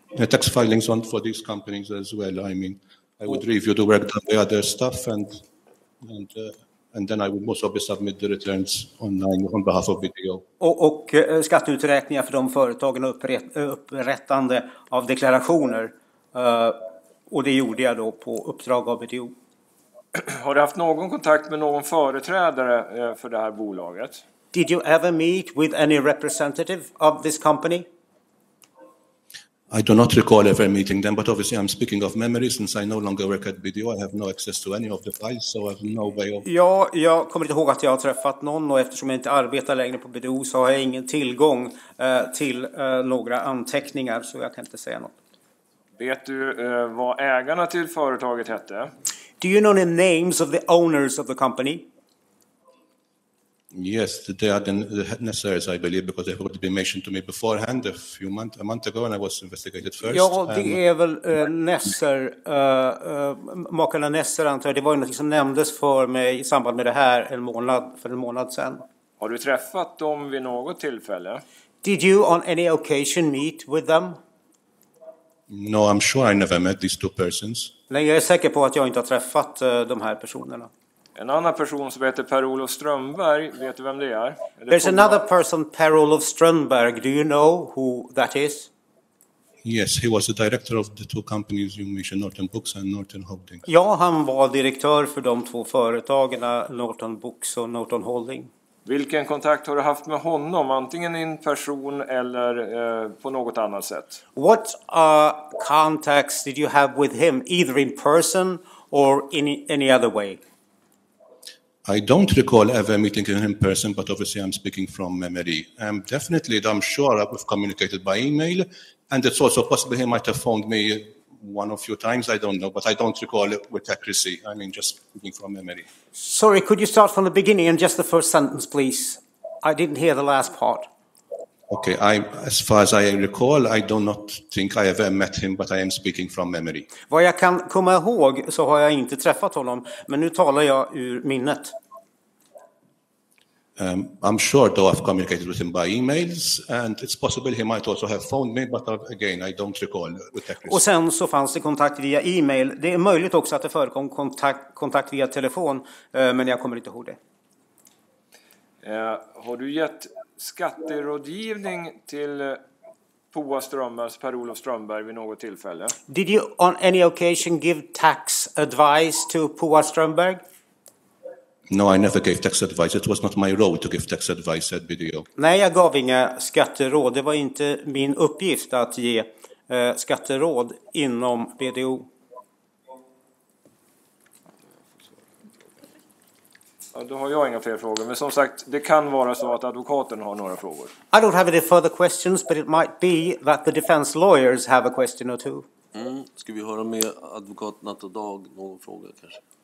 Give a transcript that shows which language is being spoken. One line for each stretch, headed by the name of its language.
English: Tax filings on for these companies as well. I mean, I would review the work done by other stuff and then I would most obviously submit the returns online on behalf of BDO.
Swedish: Och skatteuträkningar för de företagen och upprättande av deklarationer. Och det gjorde jag då på uppdrag av BDO. Har du haft någon kontakt med någon företrädare för det här bolaget?
English: Did you ever meet with any representative of this company? I do not recall ever meeting them, but obviously I'm speaking of memory since I no longer work at BDO. I have no access to any of the files, so I have no way of...
Swedish: Ja, jag kommer inte ihåg att jag har träffat någon och eftersom jag inte arbetar längre på BDO så har jag ingen tillgång till några anteckningar så jag kan inte säga något. Vet du vad ägarna till företaget hette?
English: Do you know the names of the owners of the company? Yes, they are the Nessers, I believe, because they would be mentioned to me beforehand a month ago, and I was investigated first.
Swedish: Ja, det är väl Nesser, makarna Nesser antar jag. Det var ju något som nämndes för mig i samband med det här för en månad sedan. Har du träffat dem vid något tillfälle?
English: Did you on any occasion meet with them? No, I'm sure I never met these two persons.
Swedish: Nej, jag är säker på att jag inte har träffat de här personerna. En annan person som heter Per-Olof Strömberg, vet du vem det är?
English: There's another person, Per-Olof Strömberg. Do you know who that is? Yes, he was the director of the two companies you mentioned, Norton Books and Norton Holding.
Swedish: Ja, han var direktör för de två företagen, Norton Books och Norton Holding. Vilken kontakt har du haft med honom, antingen
English: in person
Swedish: eller på något annat sätt?
English: What contacts did you have with him, either in person or in any other way? I don't recall ever meeting him in person, but obviously I'm speaking from memory. Definitely, I'm sure I've communicated by email, and it's also possible he might have phoned me one or few times, I don't know, but I don't recall it with accuracy. I mean, just speaking from memory. Sorry, could you start from the beginning and just the first sentence, please? I didn't hear the last part. Okay, as far as I recall, I do not think I ever met him, but I am speaking from memory.
Swedish: Vad jag kan komma ihåg så har jag inte träffat honom, men nu talar jag ur minnet.
English: I'm sure though I've communicated with him by emails, and it's possible he might also have phoned me, but again, I don't recall with accuracy.
Swedish: Och sen så fanns det kontakt via e-mail. Det är möjligt också att det förekom kontakt via telefon, men jag kommer inte ihåg det. Har du gett skatterådgivning till Per-Olof Strömberg vid något tillfälle?
English: Did you on any occasion give tax advice to Per-Olof Strömberg? No, I never gave tax advice. It was not my role to give tax advice at BDO.
Swedish: Nej, jag gav inga skatteråd. Det var inte min uppgift att ge skatteråd inom BDO. Ja, då har jag inga fler frågor. Men som sagt, det kan vara så att advokaten har några frågor.
English: I don't have any further questions, but it might be that the defense lawyers have a question or two.
Swedish: Ska vi höra med advokat Natta Dag någon fråga kanske?